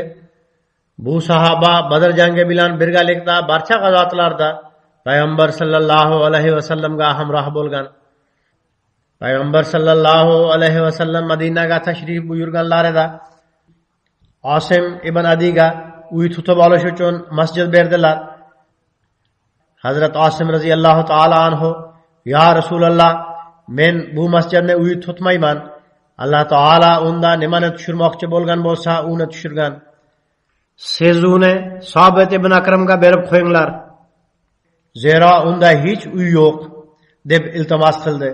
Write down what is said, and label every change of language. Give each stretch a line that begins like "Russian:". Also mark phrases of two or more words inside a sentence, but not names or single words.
Uzbek: Bu sahoba Badr jangi bilan birgalikda barcha g'azotlarda payg'ambar
Arabic: صلى الله عليه وسلم
Uzbek: hamroh bo'lgan. Payg'ambar
Arabic: صلى الله عليه وسلم
Uzbek: Madinaga tashrif buyurganlarida Osim ibn Adiga uy tutib olish uchun masjid berdilar. Hazrat Osim
Arabic: رضي الله تعالى عنه: "يا رسول الله,
Uzbek: men bu masjidni uy tutmayman. Alloh taolo unda nimani tushirmoqchi bo'lgan bo'lsa, uni tushirgan. Siz uni Sobit ibn Akramga berib qo'yinglar. Zero unda hech uy yo'q", deb iltimos qildi.